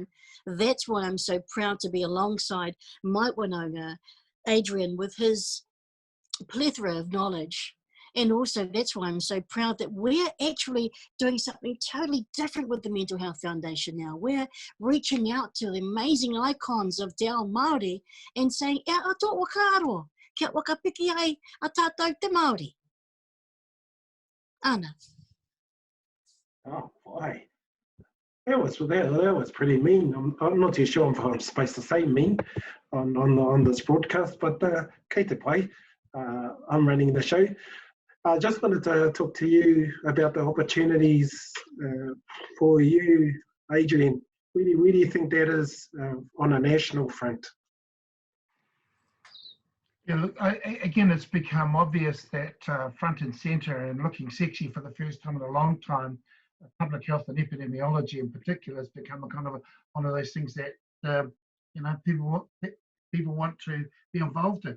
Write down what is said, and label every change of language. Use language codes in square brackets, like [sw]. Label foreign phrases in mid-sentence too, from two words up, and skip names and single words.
[en] That's why I'm so proud to be alongside Mike Whanonga Adrian with his plethora of knowledge. And also that's why I'm so proud that we're actually doing something totally different with the Mental Health Foundation now. We're reaching out to the amazing icons of Te Ao Māori and saying, [mi] "E a tō waka aroa, kia wakapiki ai a tātou te Māori." Ana. [en] Oh, boy. That was pretty mean. I'm not too sure if I'm supposed to say mean on this broadcast, but [mi] kei te pai, [en] I'm running the show. I just wanted to talk to you about the opportunities for you, Adrian. Where do you think that is on a national front? Yeah, look, again, it's become obvious that front and centre and looking sexy for the first time in a long time, public health and epidemiology in particular has become a kind of one of those things that people want to be involved in.